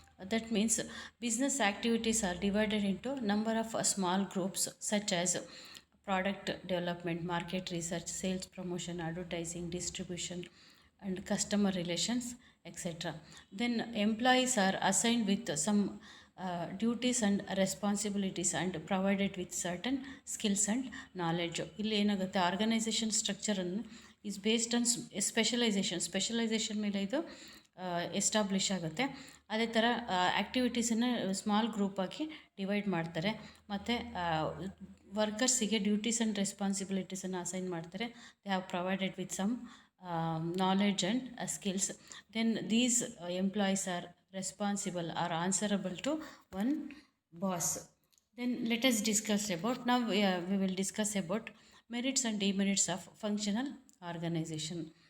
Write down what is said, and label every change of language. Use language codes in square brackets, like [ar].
[en] That means business activities are divided into number of small groups such as product development, market research, sales promotion, advertising, distribution, and customer relations, etc. Then employees are assigned with some duties and responsibilities and provided with certain skills and knowledge. [kn] ಇಲ್ಲಿ ಏನಾಗುತ್ತೆ, organisation ಸ್ಟ್ರಕ್ಚರನ್ನು [en] is based on specialisation [kn] ಮೇಲೆ ಇದು establish ಆಗುತ್ತೆ. ಅದೇ ಥರ ಆ್ಯಕ್ಟಿವಿಟೀಸನ್ನು small ಗ್ರೂಪಾಗಿ divide ಮಾಡ್ತಾರೆ ಮತ್ತು ವರ್ಕರ್ಸಿಗೆ duties and ರೆಸ್ಪಾನ್ಸಿಬಿಲಿಟೀಸನ್ನು assign ಮಾಡ್ತಾರೆ. [en] They have provided with some knowledge and skills. Then these employees are responsible or answerable to one boss. Then let us discuss about, now we will discuss about merits and demerits of functional organization.